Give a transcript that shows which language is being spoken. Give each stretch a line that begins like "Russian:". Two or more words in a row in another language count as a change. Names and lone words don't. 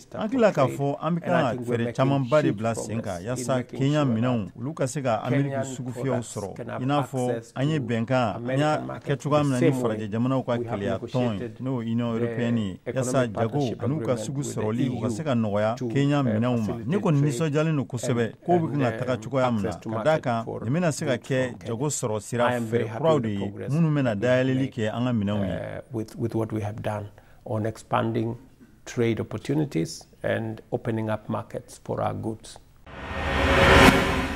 Bambara: An tila k'a fɔ an bɛ kan ka fɛɛrɛ camanba de bila sen kan yasa Kenya minɛnw olu ka se ka Amerique sugufiyɛw sɔrɔ i n'a fɔ an ye bɛnkan an y'a kɛ cogoya min na ni farajɛ jamanaw ka keleya tɔn ye n'o Union Européenne ye yasa jago an'u ka sugu sɔrɔli u ka se ka nɔgɔya Kenya minɛnw ma. Ne kɔni nisɔndiyalen don kosɛbɛ ko bɛ kan ka taga cogoya min na ka d'a kan nin bɛna se ka kɛ jago sɔrɔ sira fɛɛrɛ kuraw de ye minnu bɛna dayɛlɛli kɛ an ka minɛnw ye.
English: With what we have done on expanding trade opportunities and opening up markets for our goods.